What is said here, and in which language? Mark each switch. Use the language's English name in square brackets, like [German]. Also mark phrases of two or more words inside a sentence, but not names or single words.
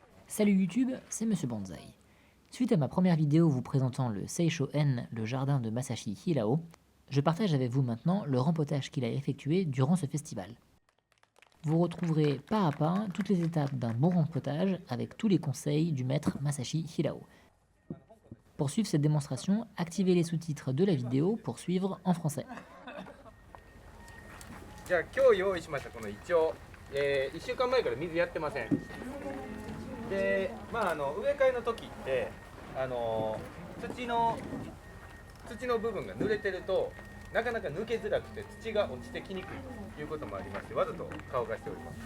[French] Salut YouTube, c'est Monsieur Banzai. Suite à ma première vidéo vous présentant le Seisho-en, le jardin de Masashi Hirao, je partage avec vous maintenant le rempotage qu'il a effectué durant ce festival. Vous retrouverez pas à pas toutes les étapes d'un bon rempotage avec tous les conseils du maître Masashi Hirao. Pour suivre cette démonstration, activez les sous-titres de la vidéo pour suivre en français. [Japanese] じゃあ今日用意しましたこのイチョウ、1週間前から水やってません。で、植え替えの時って土の部分が濡れてるとなかなか抜けづらくて土が落ちてきにくいということもありましてわざと乾かしております。